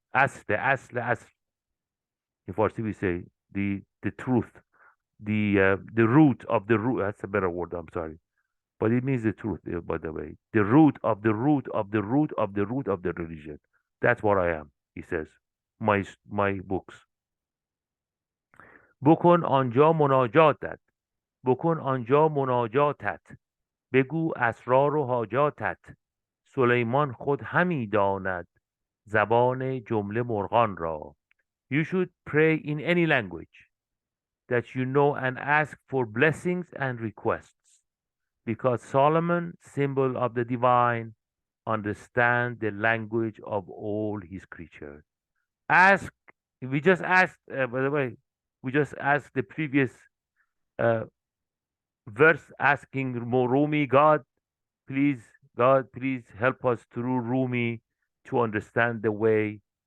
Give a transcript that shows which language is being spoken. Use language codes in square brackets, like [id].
[en] Asl. In Farsi we say the truth, the root of the root. That's a better word. I'm sorry, but it means the truth. By the way, the root of the root of the root of the root of the religion. That's what I am. He says. My books. [fa] بکن آنجا مناجاتت بکن آنجا مناجاتت بگو اسرار و حاجاتت سلیمان خود همی داند زبان جمله مرغان را. [en] You should pray in any language that you know and ask for blessings and requests, because Solomon, symbol of the divine, understand the language of all his creatures. Ask, we just asked, by the way, we just asked the previous uh, verse asking Rumi, God, please help us through Rumi to understand the way.